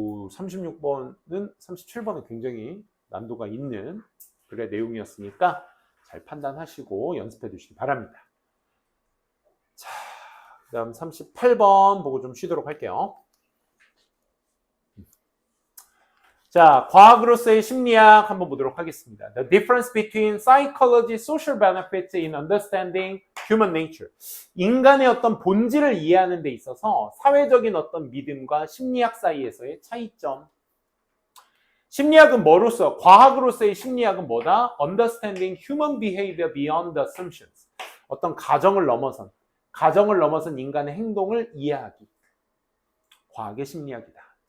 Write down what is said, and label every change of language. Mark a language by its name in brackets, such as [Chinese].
[Korean] 36번은 37번은 굉장히 난도가 있는 글의 내용이었으니까 잘 판단하시고 연습해 두시기 바랍니다. 자, 그 다음 38번 보고 좀 쉬도록 할게요. 자, 과학으로서의 심리학 한번 보도록 하겠습니다. [English] The difference between psychology, social benefits in understanding human nature. [Korean] 인간의 어떤 본질을 이해하는 데 있어서 사회적인 어떤 믿음과 심리학 사이에서의 차이점. 심리학은 뭐로서? 과학으로서의 심리학은 뭐다? [English] Understanding human behavior beyond assumptions. [Korean] 어떤 가정을 넘어선 인간의 행동을 이해하기. 과학의 심리학이다.